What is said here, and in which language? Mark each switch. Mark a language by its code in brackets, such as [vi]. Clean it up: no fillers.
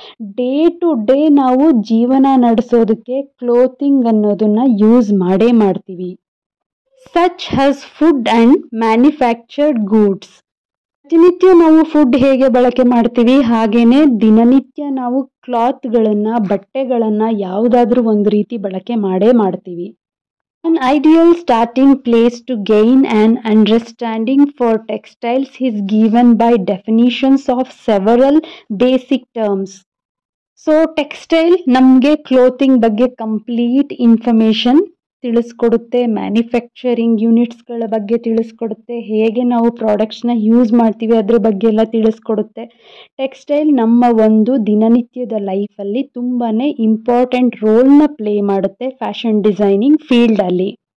[en] day to day [kn] ನಾವು ಜೀವನ ನಡೆಸೋದಕ್ಕೆ ಕ್ಲೋತಿಂಗ್ ಅನ್ನೋದನ್ನು ಯೂಸ್ ಮಾಡ್ತೀವಿ. [en] Such has food and manufactured goods. [kn] ಪ್ರತಿನಿತ್ಯ ನಾವು ಫುಡ್ ಹೇಗೆ ಬಳಕೆ ಮಾಡ್ತೀವಿ, ಹಾಗೇನೆ ದಿನನಿತ್ಯ ನಾವು ಕ್ಲಾತ್ಗಳನ್ನು, ಬಟ್ಟೆಗಳನ್ನು ಯಾವುದಾದ್ರೂ ಒಂದು ರೀತಿ ಬಳಕೆ ಮಾಡ್ತೀವಿ. [en] An ideal starting place to gain an understanding for textiles is given by definitions of several basic terms. [kn] So textile ನಮಗೆ ಕ್ಲೋತಿಂಗ್ ಬಗ್ಗೆ ಕಂಪ್ಲೀಟ್ ಇನ್ಫಾರ್ಮೇಷನ್ ತಿಳಿಸ್ಕೊಡುತ್ತೆ, ಮ್ಯಾನುಫ್ಯಾಕ್ಚರಿಂಗ್ ಯೂನಿಟ್ಸ್ಗಳ ಬಗ್ಗೆ ತಿಳಿಸ್ಕೊಡುತ್ತೆ, ಹೇಗೆ ನಾವು ಪ್ರಾಡಕ್ಟ್ಸ್ನ ಯೂಸ್ ಮಾಡ್ತೀವಿ ಅದ್ರ ಬಗ್ಗೆ ಎಲ್ಲ ತಿಳಿಸ್ಕೊಡುತ್ತೆ. ಟೆಕ್ಸ್ಟೈಲ್ ನಮ್ಮ ಒಂದು ದಿನನಿತ್ಯದ ಲೈಫಲ್ಲಿ ತುಂಬಾ ಇಂಪಾರ್ಟೆಂಟ್ ರೋಲ್ನ ಪ್ಲೇ ಮಾಡುತ್ತೆ ಫ್ಯಾಷನ್ ಡಿಸೈನಿಂಗ್ ಫೀಲ್ಡಲ್ಲಿ.